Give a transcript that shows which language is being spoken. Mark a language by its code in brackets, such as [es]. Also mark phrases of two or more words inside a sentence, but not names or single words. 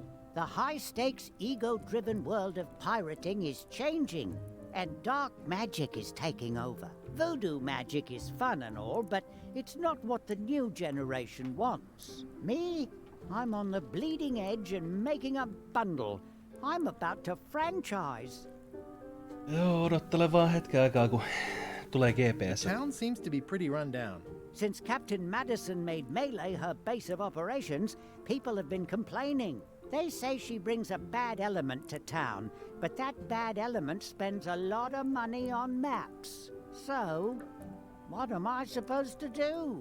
[en] The high-stakes, ego-driven world of pirating is changing, and dark magic is taking over. Voodoo magic is fun and all, but it's not what the new generation wants. Me? I'm on the bleeding edge and making a bundle. I'm about to franchise. [fi] Joo, odottele vaan hetken aikaa, kun tulee GPS. [en] The town seems to be pretty run down. Since Captain Madison made Melee her base of operations, people have been complaining. They say she brings a bad element to town, but that bad element spends a lot of money on maps. So, what am I supposed to do?